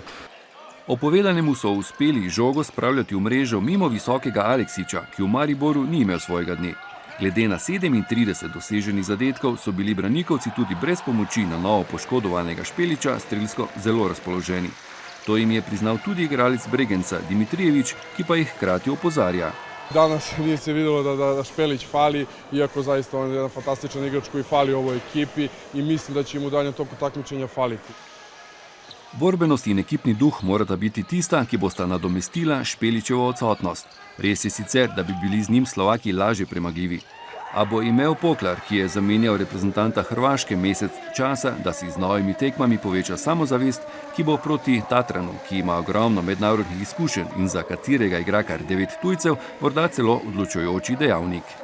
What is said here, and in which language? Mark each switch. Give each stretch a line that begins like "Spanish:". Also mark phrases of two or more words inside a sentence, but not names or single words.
Slovenian: Opovedanemu so uspeli žogo spravljati v mrežo mimo visokega Aleksiča, ki v Mariboru ni imel svojega dne. Glede na 37 doseženih zadetkov so bili branikovci tudi brez pomoči na novo poškodovanega Špeliča strelsko zelo razpoloženi. To jim je priznal tudi igralec Bregenca Dimitrijevič, ki pa jih hkrati opozarja.
Croatian: Danas nije se vidjelo da Špelić fali, iako zaista on je jedan fantastičan igrač koji fali u ovoj ekipi i mislim da će im u daljem toku takmičenja faliti.
Slovenian: Borbenost in ekipni duh morata biti tista, ki bosta nadomestila Špeličevo odsotnost. Res je sicer, da bi bili z njim Slovaki lažje premagljivi. A bo imel Poklar, ki je zamenjal reprezentanta Hrvaške mesec časa, da si z novimi tekmami poveča samozavest, ki bo proti Tatranu, ki ima ogromno mednarodnih izkušenj in za katerega igra kar 9 tujcev, morda celo odločujoči dejavnik.